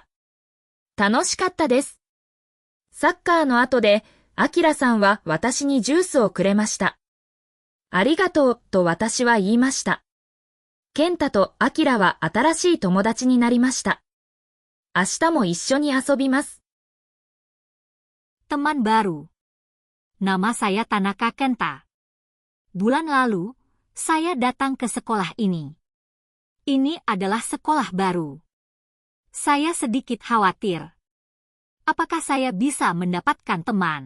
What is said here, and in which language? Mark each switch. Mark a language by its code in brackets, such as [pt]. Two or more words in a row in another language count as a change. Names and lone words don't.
[ja] 楽しかったです。サッカーの後でアキラさんは私にジュースをくれました。ありがとうと私は言いました。ケンタとアキラは新しい友達になりました。明日も一緒に遊びます。 [id] Teman baru. Nama saya Tanaka Kenta. Bulan lalu, saya datang ke sekolah ini. Ini adalah sekolah baru. Saya sedikit khawatir. Apakah saya bisa mendapatkan teman?